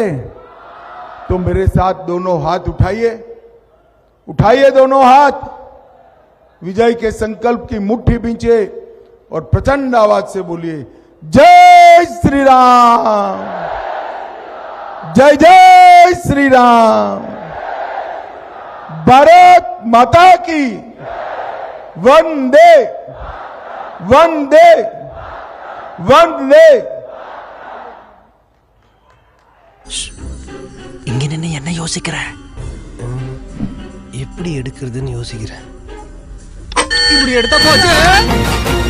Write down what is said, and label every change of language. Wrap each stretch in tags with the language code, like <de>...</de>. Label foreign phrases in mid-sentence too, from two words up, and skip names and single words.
<hi>तो मेरे साथ दोनों हाथ उठाइए, उठाइए दोनों हाथ, विजय के संकल्प की मुट्ठी बींचे और प्रचंड आवाज से बोलिए, जय श्री राम, जय जय श्री राम, भारत माता की, वंदे वंदे वंदे।</hi> <ta>இங்க நின்னு என்ன யோசிக்கிற? எப்படி எடுக்கிறதுன்னு யோசிக்கிறேன். இப்படி எடுத்தா போச்சு.</ta>